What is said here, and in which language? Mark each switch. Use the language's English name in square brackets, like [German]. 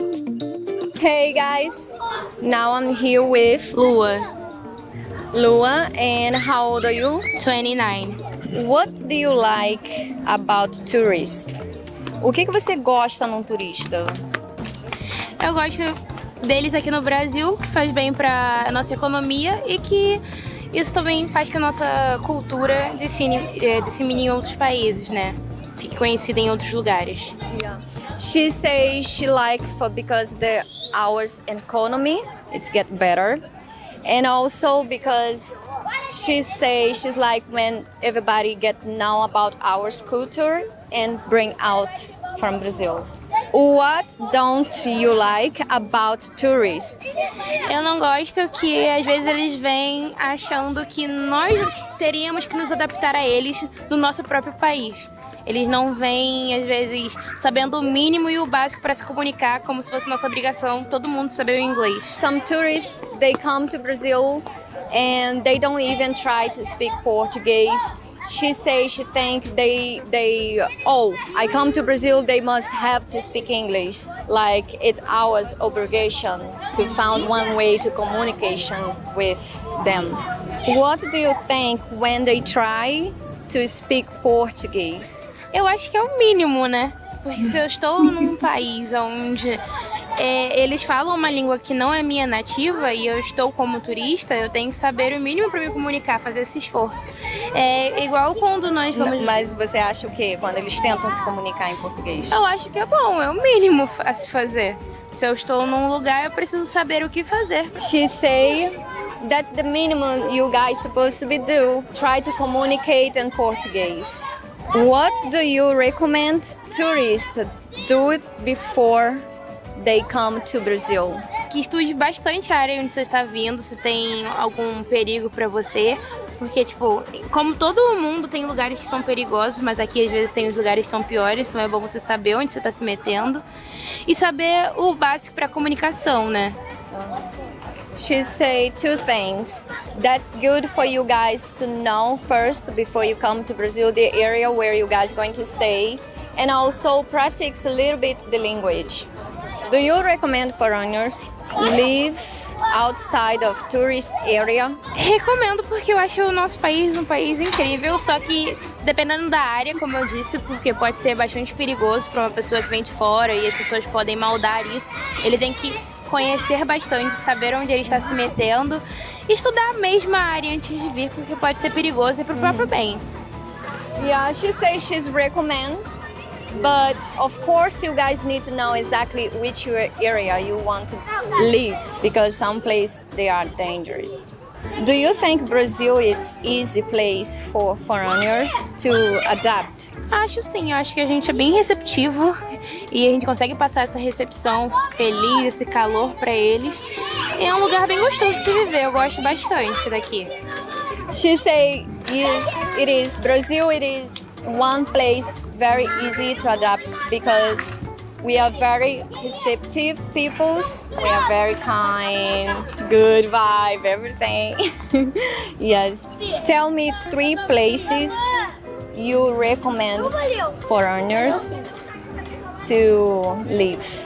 [English] Hey guys, now I'm here with Lua, Lua, and how old are you? 29. What do you like about tourists? [Portuguese] O que você gosta num turista? Eu gosto deles aqui no Brasil, que faz bem para a nossa economia e que isso também faz que a nossa cultura dissemine em outros países, né? Fique conhecida em outros lugares. [English] She says she like because the hours economy it's get better, and also because she says she's like when everybody get know about our culture and bring out from Brazil. What don't you like about tourists? [Portuguese] Eu não gosto que às vezes eles vêm achando que nós teríamos que nos adaptar a eles no nosso próprio país. Eles não vêm, às vezes, sabendo o mínimo e o básico para se comunicar, como se fosse nossa obrigação todo mundo saber o inglês. [English] Some tourists they come to Brazil and they don't even try to speak Portuguese. She says she think I come to Brazil, they must have to speak English. Like it's our obligation to find one way to communication with them. What do you think when they try to speak Portuguese? [Portuguese] Eu acho que é o mínimo, né? Porque se eu estou num país onde eles falam uma língua que não é minha nativa e eu estou como turista, eu tenho que saber o mínimo para me comunicar, fazer esse esforço. É igual quando nós vamos... Mas você acha o quê? Quando eles tentam se comunicar em português? Eu acho que é bom, é o mínimo a se fazer. Se eu estou num lugar, eu preciso saber o que fazer. [English] She say that's the minimum you guys supposed to be do. Try to communicate in Portuguese. What do you recommend tourists do it before they come to Brazil? [Portuguese] Que estude bastante a área onde você está vindo, se tem algum perigo para você. Porque, tipo, como todo mundo tem lugares que são perigosos, mas aqui às vezes tem os lugares que são piores, então é bom você saber onde você está se metendo. E saber o básico para comunicação, né? [English] She say two things. That's good for you guys to know first before you come to Brazil, the area where you guys going to stay, and also practice a little bit the language. Do you recommend foreigners live outside of tourist area? [Portuguese] Recomendo porque eu acho o nosso país um país incrível, só que dependendo da área, como eu disse, porque pode ser bastante perigoso para uma pessoa que vem de fora e as pessoas podem maldar isso. Ele tem que conhecer bastante, saber onde ele está se metendo, e estudar a mesma área antes de vir, porque pode ser perigoso e para o próprio bem. [English] Yeah, she says she's recommend, but of course you guys need to know exactly which area you want to live, because some places they are dangerous. Do you think Brazil is easy place for foreigners to adapt? [Portuguese] Acho sim, eu acho que a gente é bem receptivo e a gente consegue passar essa recepção feliz, esse calor para eles. E é um lugar bem gostoso de se viver, eu gosto bastante daqui. [English] She say yes, it is Brazil. It is one place very easy to adapt because we are very receptive peoples. We are very kind, good vibe, everything. Yes. Tell me 3 places you recommend foreigners to live.